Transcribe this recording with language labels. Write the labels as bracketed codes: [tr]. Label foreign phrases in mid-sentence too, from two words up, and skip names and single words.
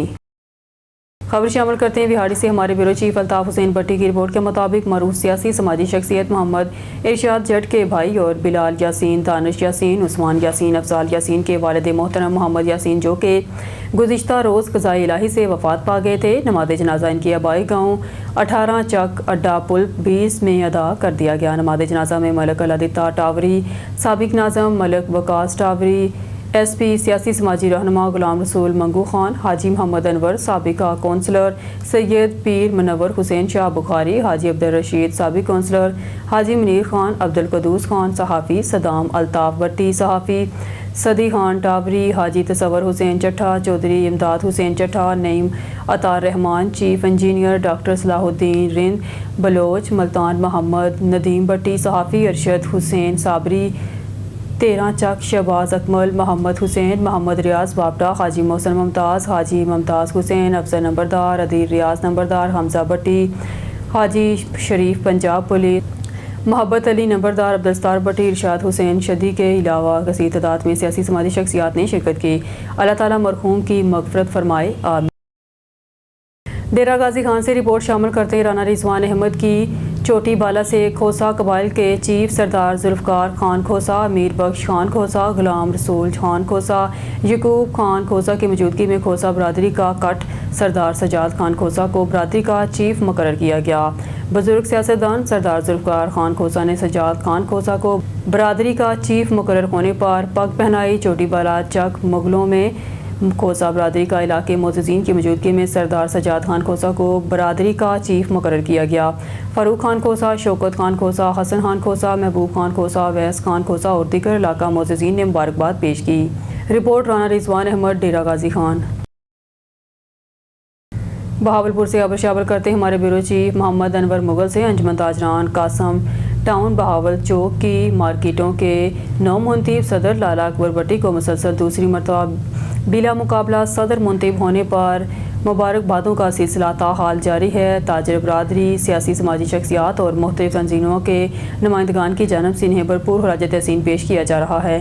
[ur] خبر شامل کرتے ہیں بہاری سے۔ ہمارے بیورو چیف الطاف حسین بھٹی کی رپورٹ کے مطابق معروف سیاسی سماجی شخصیت محمد ارشاد جٹ کے بھائی اور بلال یاسین، دانش یاسین، عثمان یاسین، افضال یاسین کے والد محترم محمد یاسین، جو کہ گزشتہ روز قضائے الٰہی سے وفات پا گئے تھے، نماز جنازہ انکی آبائی گاؤں 18 چک اڈا پل 20 میں ادا کر دیا گیا. نماز جنازہ میں ملک اللہ دتہ ٹاوری، سابق ناظم ملک وقاص ٹاوری، SP سیاسی سماجی رہنما غلام رسول منگو خان، حاجی محمد انور، سابقہ کونسلر سید پیر منور حسین شاہ بخاری، حاجی عبدالرشید سابق کونسلر، حاجی منیر خان، عبدالقدوس خان صحافی، صدام الطاف بھٹی صحافی، سدی خان ٹاوری، حاجی تصور حسین چٹھہ، چوہدری امداد حسین چٹھہ، نعیم عطاء الرحمان، چیف انجینئر ڈاکٹر صلاح الدین رند بلوچ، ملتان محمد ندیم بھٹی صحافی، ارشد حسین صابری، 13 چک شہباز اکمل، محمد حسین، محمد ریاض باپٹا، حاجی محسن ممتاز، حاجی ممتاز حسین, افسر نمبردار، ادیر ریاض نمبردار، حمزہ بھٹی، حاجی شریف پنجاب پولیس، محبت علی نمبردار، عبدالستار بھٹی، ارشاد حسین شدی کے علاوہ کثیر تعداد میں سیاسی سماجی شخصیات نے شرکت کی. اللہ تعالیٰ مرحوم کی مغفرت فرمائے، آمین. ڈیرہ غازی خان سے رپورٹ شامل کرتے ہیں رانا رضوان احمد کی چوٹی بالا سے کھوسہ قبائل کے چیف سردار ذوالفقار خان کھوسہ، امیر بخش خان کھوسہ، غلام رسول خان کھوسہ, یعقوب خان کھوسہ کی موجودگی میں کھوسہ برادری کا کٹ سردار سجاد خان کھوسہ کو برادری کا چیف مقرر کیا گیا. بزرگ سیاستدان سردار ذوالفقار خان کھوسہ نے سجاد خان کھوسہ کو برادری کا چیف مقرر ہونے پر پگ پہنائی. چوٹی بالا چک مغلوں میں کھوسہ برادری کا علاقے معززین کی موجودگی میں سردار سجاد خان کھوسہ کو برادری کا چیف مقرر کیا گیا. फ़ारूक खान खोसा, शौकत खान खोसा, हसन खान खोसा, महबूब खान खोसा, ویس خان کھوسہ اور دیگر علاقہ معززین نے مبارکباد پیش کی. رپورٹ رانا رضوان احمد، ڈیرہ غازی خان۔ بہاولپور سے خبر شامل کرتے ہیں ہمارے بیورو چیف محمد انور مغل سے. انجمن تاجران قاسم ٹاؤن بہاول چوک کی مارکیٹوں کے نو منتخب صدر لالا اکبر بھٹی کو مسلسل دوسری مرتبہ بلا مقابلہ صدر منتخب ہونے پر مبارکبادوں کا سلسلہ تاحال جاری ہے۔ تاجر برادری، سیاسی سماجی شخصیات اور مختلف تنظیموں کے نمائندگان کی جانب سے انہیں بھرپور خراج تحسین پیش کیا جا رہا ہے۔